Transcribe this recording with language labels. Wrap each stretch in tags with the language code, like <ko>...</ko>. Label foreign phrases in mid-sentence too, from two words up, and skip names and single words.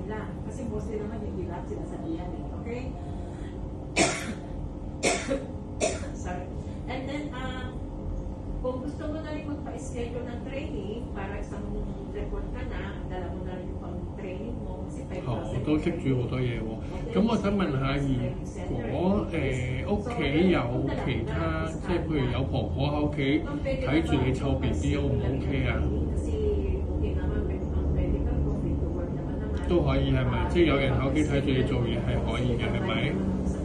<en>And then,</en> <tl>kung gusto mo na rin magpa-schedule ng training para isang report ka na, dala mo na rin yung pang-training mo kasi 5,000。</tl> <yue>都識煮好多嘢喎。咁我想問下，如果屋企有其他，即係譬如有婆婆喺屋企睇住你湊 BB O 唔 OK 啊？都可以係咪？即係有人喺屋企睇住你做嘢係可以嘅係咪？</yue>